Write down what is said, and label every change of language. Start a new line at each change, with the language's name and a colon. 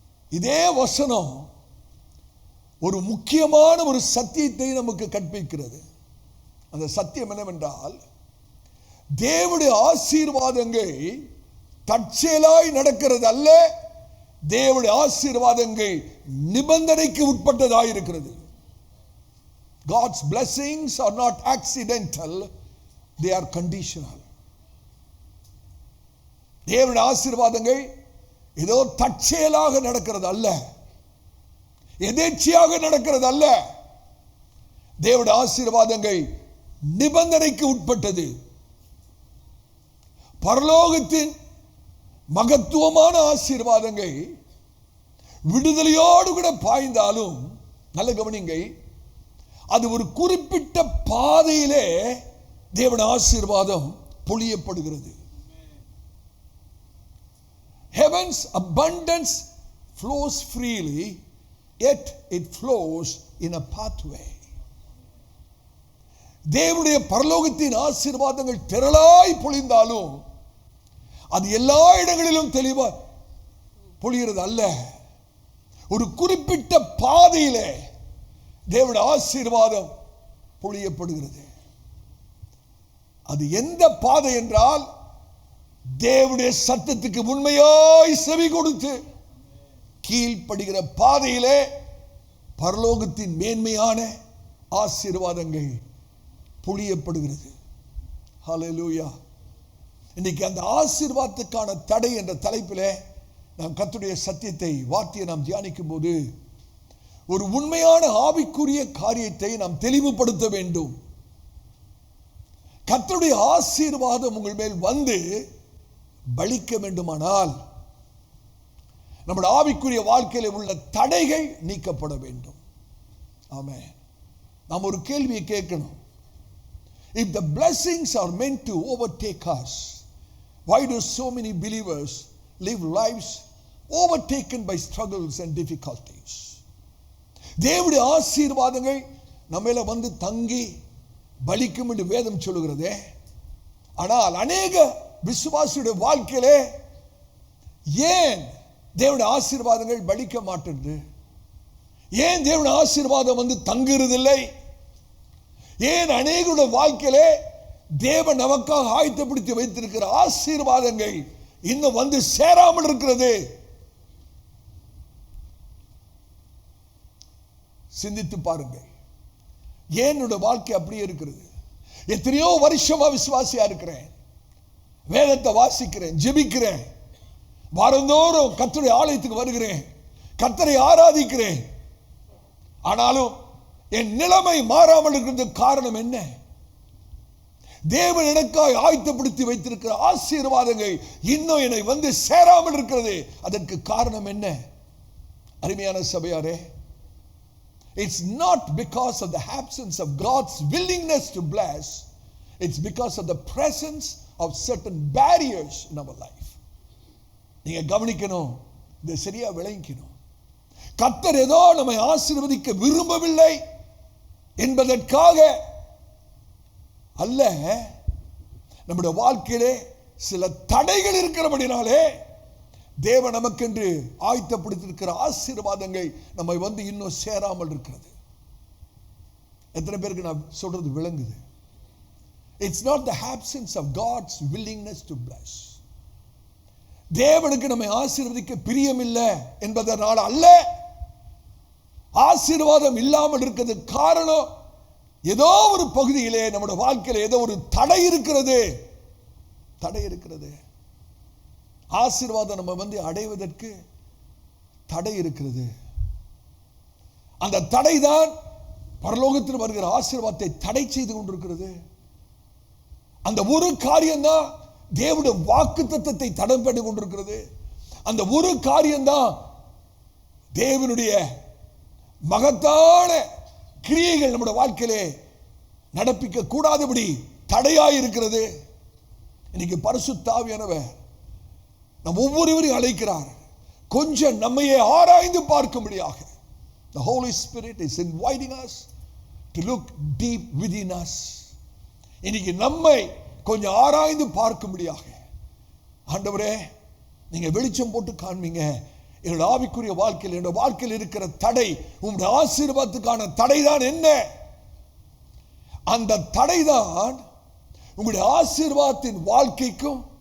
Tamil: இதே வசனம் ஒரு முக்கியமான ஒரு சத்தியத்தை நமக்கு கற்பிக்கிறது. அந்த சத்தியம் என்னவென்றால், தேவனுடைய ஆசீர்வாதங்கள் தற்செயலாய் நடக்கிறது அல்ல, தேவனுடைய ஆசீர்வாதங்கள் நிபந்தனைக்கு உட்பட்டதாக இருக்கிறது.
English: God's blessings are not accidental, they are conditional.
Tamil: தேவனுடைய ஆசீர்வாதங்கள் ஏதோ தற்செயலாக நடக்கிறது அல்ல, எதேச்சையாக நடக்கிறது அல்ல. தேவனுடைய ஆசீர்வாதங்கள் நிபந்தனைக்கு உட்பட்டது. பரலோகத்தின் மகத்துவமான ஆசீர்வாதங்கள் விடுதலையோடு கூட பாய்ந்தாலும், நல்ல கவனிங்கள், அது ஒரு குறிப்பிட்ட பாதையிலே தேவனுடைய ஆசீர்வாதம் பொழியப்படுகிறது.
English: Heaven's abundance flows freely, yet it flows in a pathway.
Tamil: தேவனுடைய பரலோகத்தின் ஆசீர்வாதங்கள் திரளாய் பொழிந்தாலும் அது எல்லா இடங்களிலும் தெளிவா பொழிகிறது அல்ல. ஒரு குறிப்பிட்ட பாதையிலே தேவனுடைய ஆசீர்வாதம் பொழியப்படுகிறது. அது எந்த பாதை என்றால், தேவனுடைய சத்தத்துக்கு உண்மையாய் செவி கொடுத்து கீழ்ப்படுகிற பாதையிலே பரலோகத்தின் மேன்மையான ஆசீர்வாதங்கள் பொழியப்படுகிறது. ஹல்லேலூயா. இன்னைக்கு அந்த ஆசீர்வாதத்துக்கான தடை என்ற தலைப்பிலே நாம் கர்த்தருடைய சத்தியத்தை, வார்த்தையை நாம் தியானிக்கும் போது ஒரு உண்மையான ஆவிக்குரிய காரியத்தை நாம் தெளிவுபடுத்த வேண்டும். கர்த்தருடைய ஆசீர்வாதம் உங்கள் மேல் வந்து பலிக்க வேண்டுமானால் நம்முடைய ஆவிக்குரிய வாழ்க்கையில் உள்ள தடைகள் நீக்கப்பட வேண்டும். ஆமென். நாம் ஒரு கேள்வியை கேட்கணும்.
English: If the blessings are meant to overtake us, why do so many believers live lives overtaken by struggles and difficulties?
Tamil: தேவனுடைய ஆசீர்வாதங்கள் நம்மேல வந்து தங்கி பலிக்கும் என்று வேதம் சொல்லுகிறதே. ஆனால் அநேக விசுவாசியுடைய வாழ்க்கையிலே ஏன் தேவனுடைய ஆசீர்வாதங்கள் பலிக்க மாட்டேங்குது? ஏன் தேவனுடைய ஆசீர்வாதம் வந்து தங்குறதில்லை? ஏன் அநேகருடைய வாழ்க்கையிலே தேவன் நமக்காக ஆயத்தப்படுத்தி வைத்திருக்கிற ஆசீர்வாதங்கள் இன்னும் வந்து சேராமல் இருக்கிறது? சிந்தித்து பாருங்கள். ஏன் என்னுடைய வாழ்க்கை அப்படியே இருக்கிறது? எத்தனையோ வருஷமா விசுவாசியா இருக்கிறேன், வேதத்தை வாசிக்கிறேன், ஜெபிக்கிறேன், வாரந்தோறும் கர்த்தருடைய ஆலயத்துக்கு வருகிறேன், கர்த்தரை ஆராதிக்கிறேன். ஆனாலும் என் நிலைமை மாறாமல் இருக்கிறதுக்கு காரணம் என்ன? தேவன் எனக்காய் ஆயத்தப்படுத்தி வைத்திருக்கிற ஆசீர்வாதங்கள் இன்னும் என்னை வந்து சேராமல் இருக்கிறது. அதற்கு காரணம் என்ன? அருமையான சபையாரே,
English: it's not because of the absence of God's willingness to bless, it's because of the presence of certain barriers in our life.
Tamil: நீங்க கவனிக்கணும், இதை சரியா விளங்கிக்கணும். கர்த்தர் ஏதோ நம்மை ஆசீர்வதிக்க விரும்பவில்லை என்பதற்காக அல்ல, நம்முடைய வாழ்க்கையிலே சில தடைகள் இருக்கிறபடினாலே தேவன் நமக்கென்று ஆயத்தப்படுத்தியிருக்கிற ஆசீர்வாதங்கள் நம்மை வந்து இன்னும் சேராமல் இருக்கிறது. எத்தனை பேருக்கு நான் சொல்றது விளங்குது?
English: It's not the absence of God's willingness to bless.
Tamil: தேவனுக்கு நம்மை ஆசீர்வதிக்க பிரியமில்லை என்பதனால் அல்ல, ஆசீர்வாதம் இல்லாமல் இருக்கிறது காரணம் ஏதோ ஒரு பகுதியிலே நம்முடைய வாழ்க்கையில ஏதோ ஒரு தடை இருக்கிறது. தடை இருக்கிறது. ஆசீர்வாதம் நம்ம வந்து அடைவதற்கு தடை இருக்கிறது. அந்த தடை தான் பரலோகத்தில் வருகிற ஆசீர்வாதத்தை தடை செய்து கொண்டிருக்கிறது. அந்த ஒரு காரியம்தான் தேவனுடைய வாக்குத்தத்தத்தை தடை பண்ணி கொண்டிருக்கிறது. அந்த ஒரு காரியம்தான் தேவனுடைய மகத்தான கிரியைகள் நம்முடைய வாழ்க்கையிலே நடப்பிக்க கூடாதபடி தடையாய் இருக்கிறது. இன்னைக்கு பரிசுத்த ஆவியானவர் நம் ஒவ்வொருவரையும் அழைக்கிறார், கொஞ்சம் நம்மையே ஆராய்ந்து பார்க்கும்படியாக.
English: The Holy Spirit is inviting us to look deep within us.
Tamil: இன்னைக்கு நம்மை கொஞ்சம் ஆராய்ந்து பார்க்கும்படியாக, ஆண்டவரே நீங்க வெளிச்சம் போட்டு காண்பீங்க. என்னோட ஆவிக்குரிய வாழ்க்கையில், என்னோட வாழ்க்கையில் இருக்கிற தடை உங்களுடைய ஆசீர்வாதத்துக்கான தடைதான் என்ன? அந்த தடைதான் உங்களுடைய ஆசீர்வாதத்தின் வாழ்க்கைக்கும்